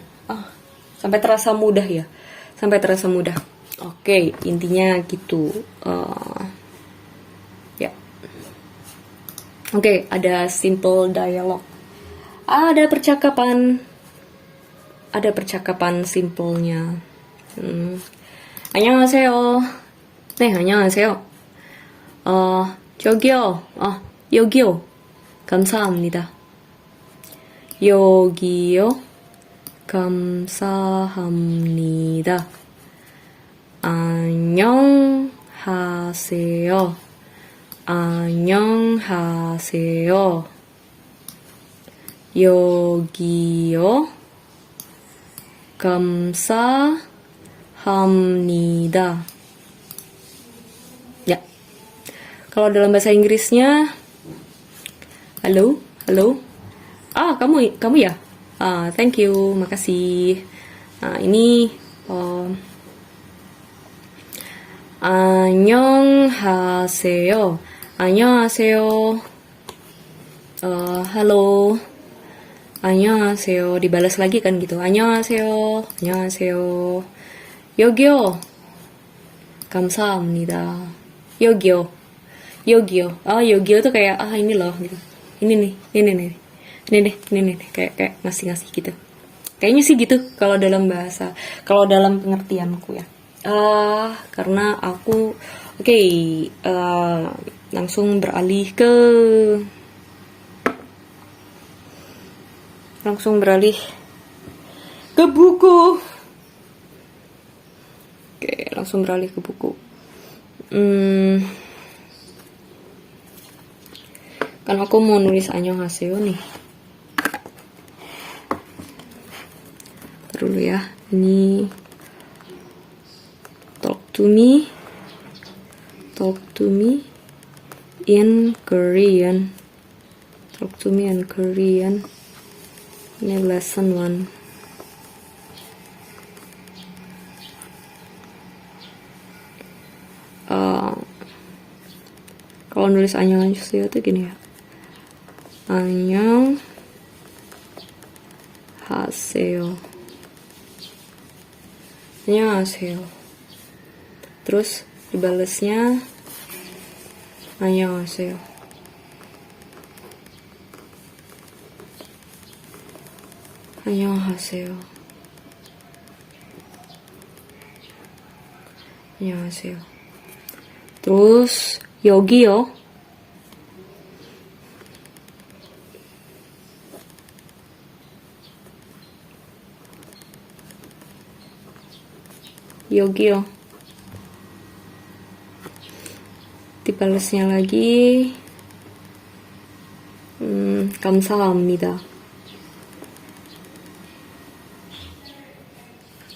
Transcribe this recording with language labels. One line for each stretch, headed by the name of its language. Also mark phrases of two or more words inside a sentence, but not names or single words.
Indonesian: Sampai terasa mudah ya. Sampai terasa mudah. Oke, intinya gitu. Ya. Oke, ada
English: simple dialogue.
Indonesian: Ada percakapan simpelnya.
Korean: 안녕하세요. 네, 안녕하세요. 저기요. 여기요. 감사합니다. 여기요. 감사합니다. 안녕하세요. 안녕하세요. 여기요. 감사합니다.
Indonesian: Ya. Kalau dalam bahasa Inggrisnya, halo. Kamu ya?
English: Thank you,
Indonesian: makasih. Ini 안녕하세요.
Korean: 안녕하세요. Halo. 안녕하세요.
Indonesian: Dibalas lagi kan gitu.
Korean: 안녕하세요. 안녕하세요. 여기요. 감사합니다. 여기요. 여기요
Indonesian: tuh kayak ini loh gitu. Ini nih kayak ngasih gitu. Kayaknya sih gitu kalau dalam pengertianku ya. Karena aku langsung beralih ke buku. Langsung beralih ke buku. Kan aku mau nulis 안녕하세요 nih. Ntar dulu ya. Ini
English: talk to me in Korean. Talk to me in Korean.
Indonesian: Ini lesson 1. Kalau nulis 안녕하세요 tuh gini ya.
Korean: 안녕하세요.
Indonesian: Terus dibalasnya 안녕하세요.
Korean: 안녕하세요. 안녕하세요. Terus 여기요. 여기요.
Indonesian: dibalasnya lagi 감사합니다.